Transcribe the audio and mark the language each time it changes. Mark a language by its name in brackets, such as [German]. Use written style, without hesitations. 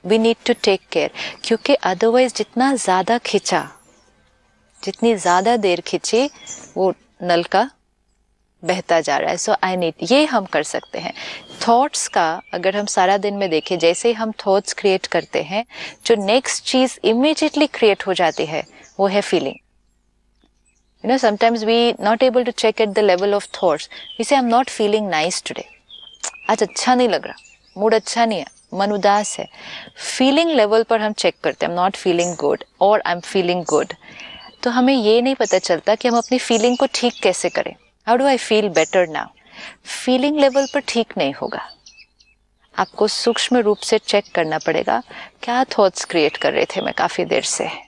[English] we need to take care, [Hindi] क्योंकि otherwise जितना ज्यादा खींचा, जितनी ज्यादा देर खींची, वो नल का बहता जा रहा है। सो आई नीड, ये हम कर सकते हैं। थॉट्स का अगर हम सारा दिन में देखें, जैसे ही हम थॉट्स क्रिएट करते हैं, जो नेक्स्ट चीज इमीडिएटली क्रिएट हो जाती है वो है feeling. [English] You know, sometimes we not able to check at the level of thoughts. We say, I'm not feeling nice today. [Hindi] आज अच्छा नहीं लग रहा, मूड अच्छा नहीं है, मन उदास है। फीलिंग लेवल पर हम चेक करते हैं, [English] I'm not feeling good [Hindi] और I'm feeling good. तो हमें ये नहीं पता चलता कि हम अपनी फीलिंग को ठीक कैसे करें। [English] How do I feel better now? [Hindi] Feeling level पर ठीक नहीं होगा। आपको सूक्ष्म रूप से चेक करना पड़ेगा, क्या थॉट्स क्रिएट कर रहे थे मैं काफी देर से।